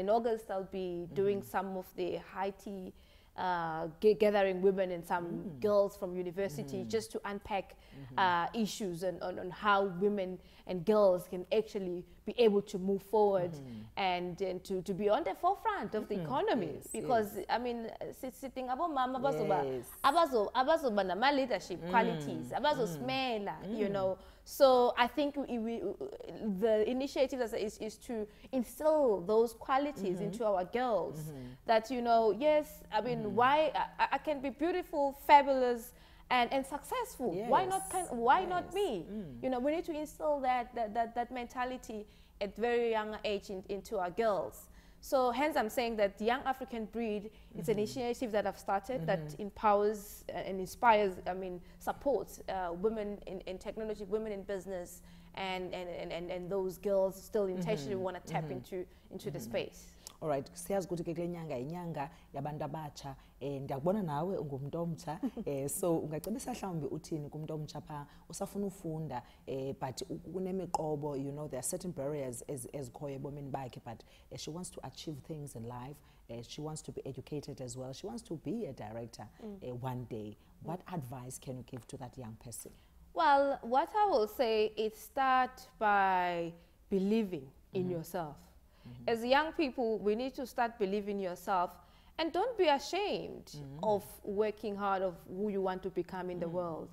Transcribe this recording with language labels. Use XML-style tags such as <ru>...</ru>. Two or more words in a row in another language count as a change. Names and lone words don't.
<en>In August, I'll be doing some of the high tea, gathering women and some girls from university just to unpack issues on how women and girls can actually be able to move forward and to be on the forefront of the economy. Because I mean, sitting about</en> <xh>mama abazoba nama</xh> <en>leadership qualities, abazosmela, you know. So I think the initiative is to instill those qualities into our girls. That, you know, yes, I mean, why I can be beautiful, fabulous, and successful. Yes. Why not me? You know, we need to instill that mentality at very young age into our girls. So hence I'm saying that the Young African Breed is an initiative that I've started that empowers and inspires, I mean, supports women in technology, women in business, and those girls still intentionally want to tap into the space. All right,</en> <xh>siyazi ukuthi ke kule nyanga inyanga yabantu abatsha, ndiyakubona nawe ungumntu omtsha, so ungacebisa mhlawumbi uthini kumuntu omtsha phaa usafuna ufunda, but kunemiqobo,</xh> <en>you know, there are certain barriers</en> <xh>ezikhoyo ebomini bakhe,</xh> <en>but she wants to achieve things in life, she wants to be educated as well, she wants to be a director one day. What advice can you give to that young person? Well, what I will say is start by believing in yourself. As young people, we need to start believing in yourself, and don't be ashamed of working hard, of who you want to become in the world.</en>